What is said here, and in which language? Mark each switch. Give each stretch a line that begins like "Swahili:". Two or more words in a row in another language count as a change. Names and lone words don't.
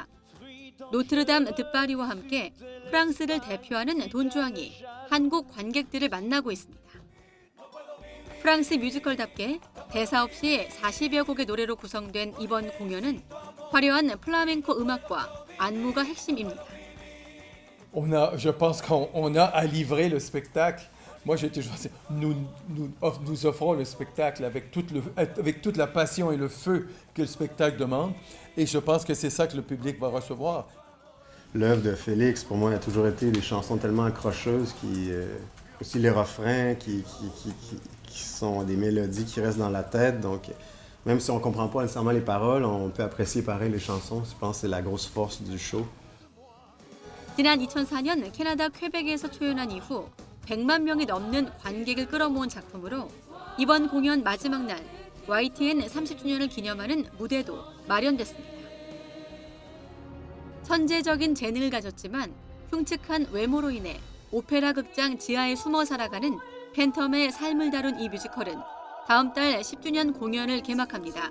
Korean: 노트르담 드파리와 함께 프랑스를 대표하는 돈주왕이 한국 관객들을 만나고 있습니다. 프랑스 뮤지컬답게 대사 없이 40여 곡의 노래로 구성된 이번 공연은 화려한 플라멩코 음악과 안무가 핵심입니다.
French: Je pense qu'on a à livrer le spectacle. Moi, j'ai toujours dit, nous offrons le spectacle avec toute la passion et le feu que le spectacle demande. Et je pense que c'est ça que le public va recevoir. L'œuvre de Félix, pour moi, a toujours été des chansons tellement accrocheuses, aussi les refrains qui sont des mélodies qui restent dans la tête. Donc, même si on ne comprend pas nécessairement les paroles, on peut apprécier pareil les chansons. Je pense que c'est la grosse force du show.
Korean: 지난 2004년 캐나다 퀘벡에서 초연한 이후 100만 명이 넘는 관객을 끌어모은 작품으로 이번 공연 마지막 날 YTN 30주년을 기념하는 무대도 마련됐습니다. 천재적인 재능을 가졌지만 흉측한 외모로 인해 오페라 극장 지하에 숨어 살아가는 팬텀의 삶을 다룬 이 뮤지컬은 다음 달 10주년 공연을 개막합니다.